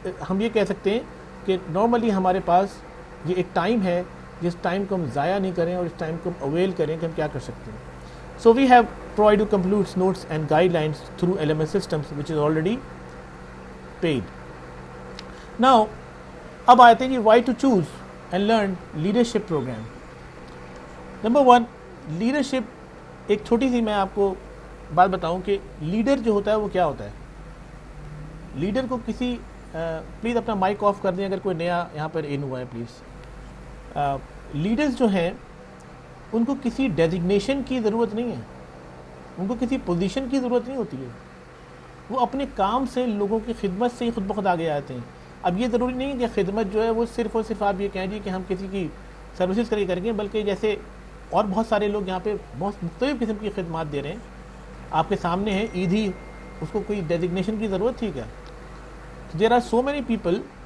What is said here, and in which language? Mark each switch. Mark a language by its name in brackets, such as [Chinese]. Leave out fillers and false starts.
[Urdu] ہم یہ کہہ سکتے ہیں کہ نارملی ہمارے پاس یہ ایک ٹائم ہے جس ٹائم کو ہم ضائع نہیں کریں، اور اس ٹائم کو ہم اویل کریں کہ ہم کیا کر سکتے ہیں۔ [English] So we have provide you complete notes and guidelines through LMS systems which is already paid. Now [Urdu] اب آتے ہیں کہ [English] why to choose and learn leadership program. [Urdu] Number 1، leadership, ایک چھوٹی سی میں آپ کو بات بتاؤں کہ لیڈر جو ہوتا ہے وہ کیا ہوتا ہے۔ لیڈر کو کسی پلیز اپنا مائک آف کر دیں اگر کوئی نیا یہاں پر ان ہوا ہے پلیز۔ لیڈرز جو ہیں ان کو کسی ڈیزگنیشن کی ضرورت نہیں ہے، ان کو کسی پوزیشن کی ضرورت نہیں ہوتی ہے، وہ اپنے کام سے لوگوں کی خدمت سے ہی خود بخود آگے آتے ہیں۔ اب یہ ضروری نہیں ہے کہ خدمت جو ہے وہ صرف اور صرف آپ یہ کہیں جی کہ ہم کسی کی سروسز کر کے کریں گے، بلکہ جیسے اور بہت سارے لوگ یہاں پہ بہت مختلف قسم کی خدمات دے رہے ہیں، آپ کے سامنے ہے عید ہی، اس کو کوئی ڈیزگنیشن کی ضرورت تھی کیا؟ [English] there are so many people